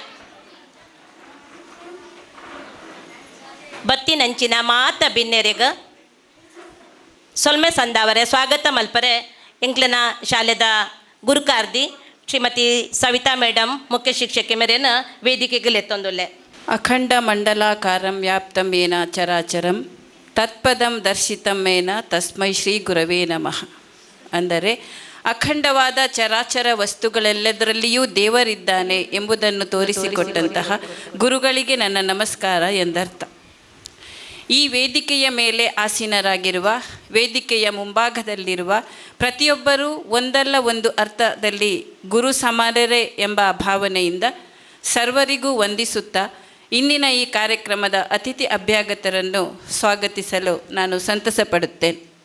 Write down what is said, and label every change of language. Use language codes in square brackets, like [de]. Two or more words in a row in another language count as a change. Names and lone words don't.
[tcy] ಬತ್ತಿ ನಂಚಿನ ಮಾತ ಬಿನ್ನೆರೆಗ ಸೊಲ್ಮೆ ಸಂದಾವರೆ ಸ್ವಾಗತ ಮಲ್ಪರೆ ಎಂಕ್ಲೆನ ಶಾಲೆದ ಗುರುಕಾರ್ದಿ ಶ್ರೀಮತಿ ಸವಿತಾ ಮೇಡಮ್ ಮುಖ್ಯ ಶಿಕ್ಷಕಿ ಮೇರೆನ ವೇದಿಕೆಗೆ ಎತ್ತೊಂದುಲ್ಲೆ. [sa] ಅಖಂಡ ಮಂಡಲಾಕಾರಂ ವ್ಯಾಪ್ತಂ ಏನ ಚರಾಚರಂ ತತ್ಪದಂ ದರ್ಶಿತಂ ಮೇನ ತಸ್ಮೈ ಶ್ರೀ ಗುರವೇ ನಮಃ. [kn] ಅಂದರೆ ಅಖಂಡವಾದ ಚರಾಚರ ವಸ್ತುಗಳೆಲ್ಲದರಲ್ಲಿಯೂ ದೇವರಿದ್ದಾನೆ ಎಂಬುದನ್ನು ತೋರಿಸಿಕೊಟ್ಟಂತಹ ಗುರುಗಳಿಗೆ ನನ್ನ ನಮಸ್ಕಾರ ಎಂದರ್ಥ. ಈ ವೇದಿಕೆಯ ಮೇಲೆ ಆಸೀನರಾಗಿರುವ ವೇದಿಕೆಯ ಮುಂಭಾಗದಲ್ಲಿರುವ ಪ್ರತಿಯೊಬ್ಬರೂ ಒಂದಲ್ಲ ಒಂದು ಅರ್ಥದಲ್ಲಿ ಗುರು ಸಮಾನರೇ ಎಂಬ ಭಾವನೆಯಿಂದ ಸರ್ವರಿಗೂ ವಂದಿಸುತ್ತಾ ಇಂದಿನ ಈ ಕಾರ್ಯಕ್ರಮದ ಅತಿಥಿ ಅಭ್ಯಾಗತರನ್ನು ಸ್ವಾಗತಿಸಲು ನಾನು ಸಂತಸ ಪಡುತ್ತೇನೆ.